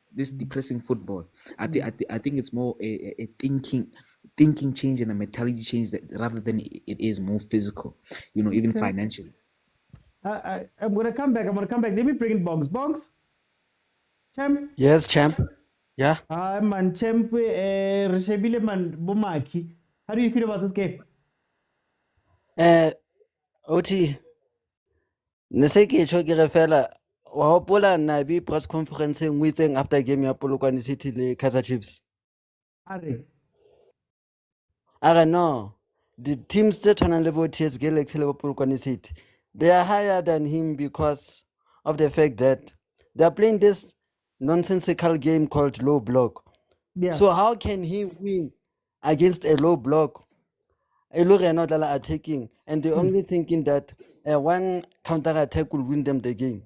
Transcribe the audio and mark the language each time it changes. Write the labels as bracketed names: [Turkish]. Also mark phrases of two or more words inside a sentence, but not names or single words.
[English] I think it's more a thinking change and a mentality change, that rather than it is more physical, even financially. I'm gonna come back. Let me bring in Bongs. Champ. Yes, champ. Yeah. Man, champ. Reshebile man Bomaki. How do you feel about this game? OT. [Southern Sotho] Ne se ke tjho ke re fela wa hopola na bi [English] press conference [Southern Sotho] ngwe itseng [English] after game [Southern Sotho] ya Polokwane City le Kaizer Chiefs. Are no. [English] The teams that [Southern Sotho] tshwanang le bo TS Galaxy le bo Polokwane City, [English] they are higher than him because of the fact that they are playing this nonsensical game called low block. Yeah. So how can he win against a low block? Attacking, and they're only thinking that one counter attack will win them the game.